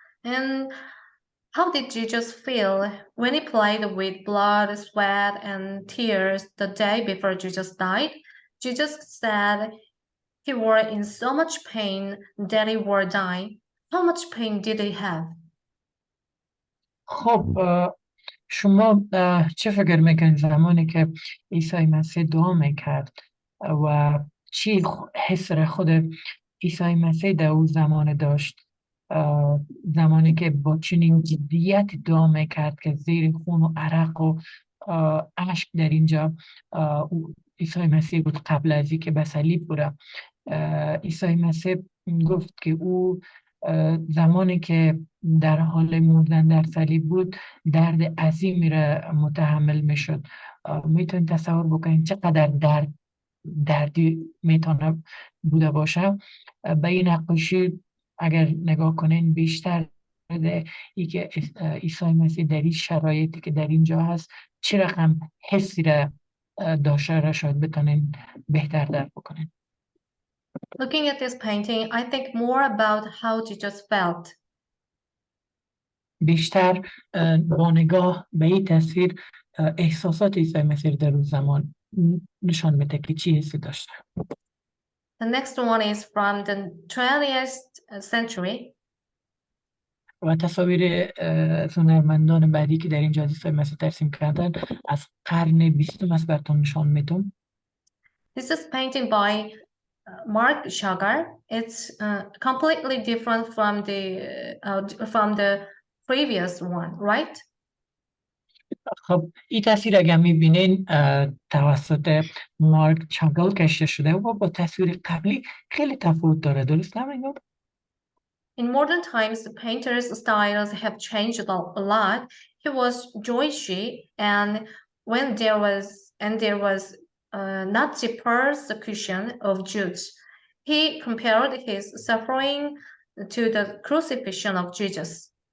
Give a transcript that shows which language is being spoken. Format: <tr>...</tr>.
<en>And how did Jesus feel when he played with blood, sweat, and tears the day before Jesus died? Jesus said he was in so much pain that he was dying. How much pain did he have?</en> <fa>خب شما چه فکر میکنید زمانی که عیسی مسیح دعا میکرد و چی حس را خود عیسی مسیح در اون زمان داشت، زمانی که با چنین جدیت دعا میکرد که زیر خون و عرق و اشک در اینجا عیسی مسیح بود قبل از اینکه به صلیب بره. عیسی مسیح گفت که او زمانی که در حال مردن در صلیب بود درد عظیمی را متحمل میشد. میتونید تصور بکنید چقدر دردی میتونه بوده باشه. به این نقاشی اگر نگاه کنین بیشتر ای که عیسی مسیح در این شرایطی که در اینجا هست چه رقم حسی را داشته را شاید بتونین بهتر درک بکنین.</fa> <en>Looking at this painting, I think more about how Jesus felt.</en> <fa>بیشتر با نگاه به این تصویر احساسات عیسی مسیح در اون زمان نشان میده که چی حسی داشته.</fa> <en>The next one is from the 20th century.</en> <fa>و تصاویر هنرمندان بعدی که در اینجا عیسی مسیح ترسیم کردن از قرن 20 است براتون نشان میدم.</fa> <en>This is painting by Mark Sugar. It's completely different from the previous one, right?</en> <fa>خب این تصویر اگر میبینین توسط مارک چاگل کشیده شده و با تصویر قبلی خیلی تفاوت داره، درست نمیگم؟</fa> <en>In modern times, the painter's styles have changed a lot. He was Jewish, and when there was Nazi persecution of Jews, he compared his suffering to the crucifixion of Jesus.</en>